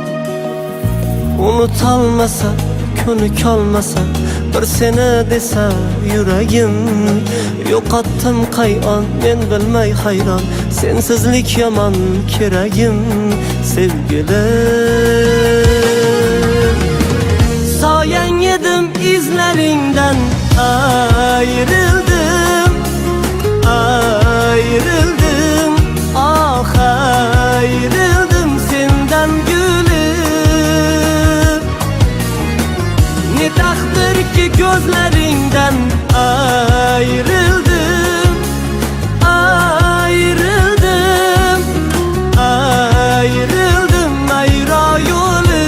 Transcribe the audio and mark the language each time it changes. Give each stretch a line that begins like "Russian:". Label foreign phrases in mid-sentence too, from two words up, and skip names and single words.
Uzbek: Unutolmasa, ko'nik olmasa, bir seni desa yuragim, yo'qotdim qayon men bilmay hayron, sensizlik yomon keragim sevgilim. Soyang edim izlaringdan
Turkish: ayrıldım, ayrıldım, ah ayrıldım senden gülüm. Ne takdir ki gözlerinden ayrıldım, ayrıldım, ayrıldım
Uzbek: ayro yo'lim.